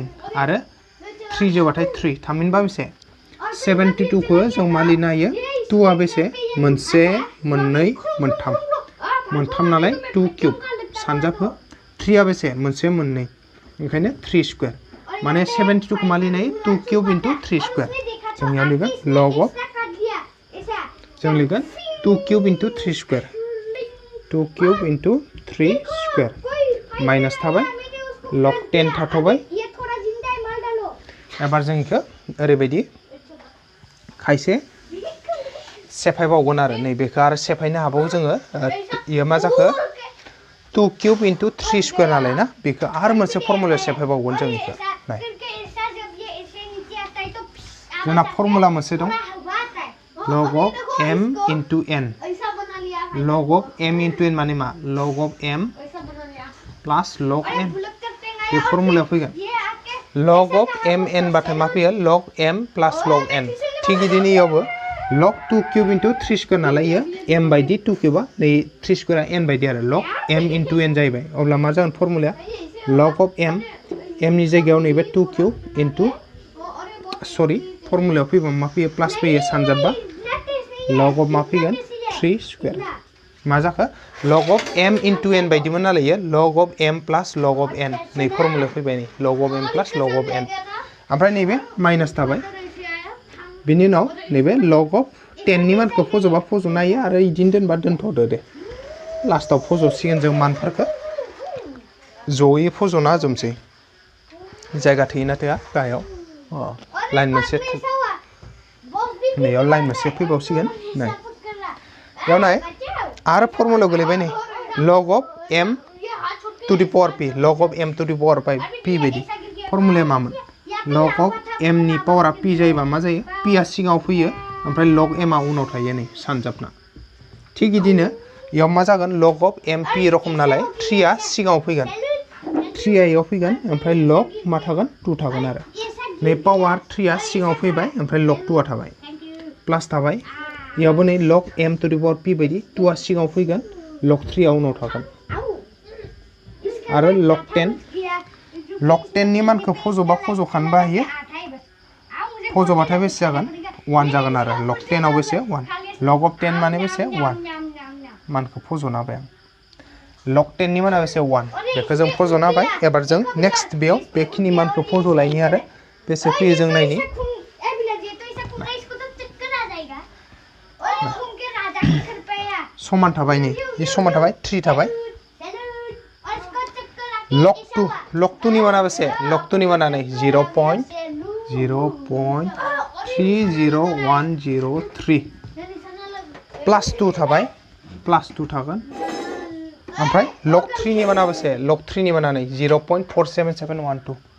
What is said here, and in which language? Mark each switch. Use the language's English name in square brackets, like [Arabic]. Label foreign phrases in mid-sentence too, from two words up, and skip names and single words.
[Bodo] आरो 3 जोबाथाय 3 थामहिनबा बेसे 72 खौ जों मा लिरनो हायो 2 आ बेसे मोनसे मोननै मोनथाम नालाय 2 क्यूब सानजाबहो 3 आ बेसे मोनसे मोननै ओंखायनो 3 स्क्वायर माने 72 को मा लिरनो हायो 2 [English] cube into 3 square [Bodo] जों याव लिरगोन [English] log of [Bodo] जों लिरगोन 2 [English] cube into 3 square [Bodo] 2 [English] cube into 3 square minus [Bodo] थाबाय log 10 थाथबाय एबार जों इखो ओरैबायदि खायसे सेफायबावगोन आरो नैबेखौ आरो सेफायनो हाबावो जोङो इयो मा जाखो 2 [English] cube into 3 square [Bodo] नालाय ना बेखौ आरो मोनसे फर्मुला सेफायबावगोन जों इखो नाय जोंना फर्मुला मोनसे दं [English] log of m इनटु n log of m [Bodo] इनटु n माने मा [English] log of m plus log n [Bodo] बे फर्मुला फैगोन [English] log of m n [Bodo] बाथाय मा फैयो [English] log m plus log n [Bodo] ठीक इदिनो इयावबो [English] log 2 cube into 3 square [Bodo] नालाय इयो m बायदि 2 क्यूबा नै 3 स्क्वायरा n बायदि आरो [English] log m into n [Bodo] जाहैबाय अब्ला मा जागोन फर्मुलाया [English] log of m [Bodo] नि जायगायाव नैबे 2 [English] cube into [Bodo] सरि फर्मुलायाव फैबा मा फैयो प्लस फैयो सानजाबबा log of मा फैगोन 3 स्क्वायर मा जाखो [English] log of m into n [Bodo] बायदिमोन नालाय इयो [English] log of m plus log of n [Bodo] नै फर्मुलायाव फैबाय नै log [English] of m plus log of n [Bodo] ओमफ्राय नैबे माइनास थाबाय बिनि उनाव नैबे [English] log of 10 [Bodo] नि मानखौ फज'बा फज'नो हायो आरो इदिनो दोनबा दोनथ'दो दे लास्टआव फज'सिगोन जों मानफोरखौ जयै फज'ना होजोबसै जायगा थोयोना थोआ गाहायाव लाइन मोनसे नैयाव लाइन मोनसे फैबावसिगोन नै बेयाव नाय आरो फर्मुलायाव गोलैबाय नै [English] log of m to the power p log of m to the power [Bodo] p बायदि फर्मुलाया मामोन [English] log of m [Bodo] नि पावरा p जायोबा मा जायो p आ सिगाङाव फैयो ओमफ्राय log m आ उनाव थायो नै सानजाबना ठीक इदिनो इयाव मा जागोन [English] log of m p [Bodo] रखम नालाय 3 आ सिगाङाव फैगोन 3 आ इयाव फैगोन ओमफ्राय log मा थागोन 2 थागोन आरो नै पावर 3 आ सिगाङाव फैबाय ओमफ्राय log 2 आ थाबाय प्लस थाबाय इयावबो नै [English] log m to the power p [Bodo] बायदि 2 आ सिगाङाव फैगोन log 3 आ उनाव थागोन आरो log 10 नि मानखौ फज'बा फज'खानबा हायो फज'बाथाय बेसे जागोन 1 जागोन आरो log 10 आव बेसे 1 [English] log of 10 [Bodo] माने बेसे 1 मानखौ फज'ना होबाय आं log 10 नि माना बेसे 1 बेखौ जों फज'ना होबाय एबार जों नेक्स्ट बेयाव बेखिनि मानखौ फज'लायनि आरो बेसे फैयो जों नायनि समान थाबाय नै बे समान थाबाय 3 थाबाय log 2 नि माना बेसे log 2 नि माना नै 0.0300103 प्लस 2 थाबाय प्लस 2 थागोन ओमफ्राय log 3 नि माना बेसे log 3 नि माना नै 0.47712